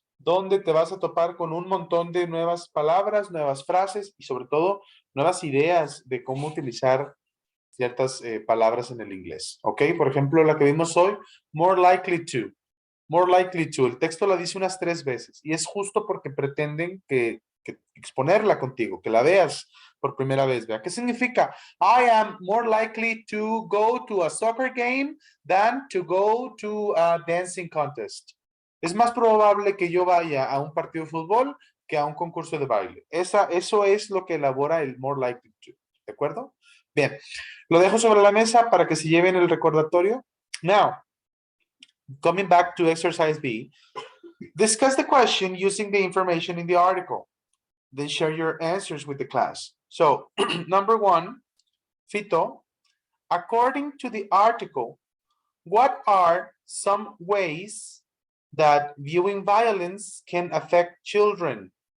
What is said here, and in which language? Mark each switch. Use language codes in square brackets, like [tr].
[es] donde te vas a topar con un montón de nuevas palabras, nuevas frases y sobre todo nuevas ideas de cómo utilizar ciertas palabras en el inglés. ¿Ok? Por ejemplo, la que vimos hoy, [en] more likely to. More likely to. [es] El texto la dice unas 3 veces y es justo porque pretenden que exponerla contigo, que la veas por primera vez. ¿Vea? ¿Qué significa? [en] I am more likely to go to a soccer game than to go to a dancing contest. [es] Es más probable que yo vaya a un partido de fútbol que a un concurso de baile. Eso es lo que elabora el [en] more likely to. [es] ¿De acuerdo? Bien, lo dejo sobre la mesa para que se lleven el recordatorio. [en] Now, coming back to exercise B, discuss the question using the information in the article. Then share your answers with the class. So, number 1, Fito, according to the article, what are some ways that viewing violence can affect children?